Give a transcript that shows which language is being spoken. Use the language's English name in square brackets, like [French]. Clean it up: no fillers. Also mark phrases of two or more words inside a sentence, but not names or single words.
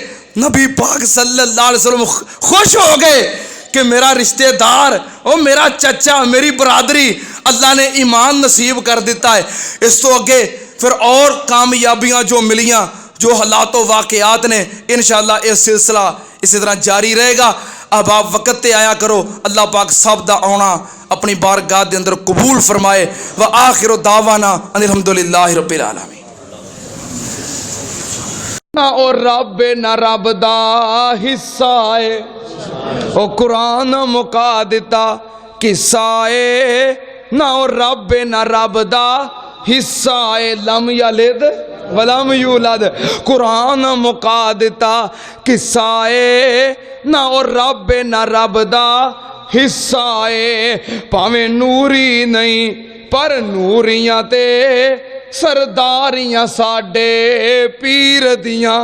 [Punjabi] نبی پاک [Arabic] صلى الله عليه وسلم [Punjabi] خوش ہو گئے کہ میرا رشتہ دار اور میرا چچا، میری برادری اللہ نے ایمان نصیب کر دتا ہے. اس توں اگے پھر اور کامیابیاں جو ملیاں، جو حالات واقعات نے، ان شاء اللہ [Urdu] یہ سلسلہ اسی طرح جاری رہے گا. [Punjabi] اب آپ وقت تے آیا کرو، اللہ پاک سب دا آنا اپنی بارگاہ دے اندر قبول فرمائے. [Arabic] وآخر دعوانا الحمد لله رب العالمين. [Punjabi] نہ او رب نہ رب دا حصہ ہے، او قرآن مکا دتا قصہ ہے. نہ او رب نہ رب دا حصہ ہے, [Arabic] لم يلد ولم يولد, [Punjabi] قرآن مکا دتا قصہ ہے. نہ او رب نہ رب دا حصہ ہے، بھاویں نوری نہیں پر نوریاں تے سرداریاں ساڈے پیر دیاں.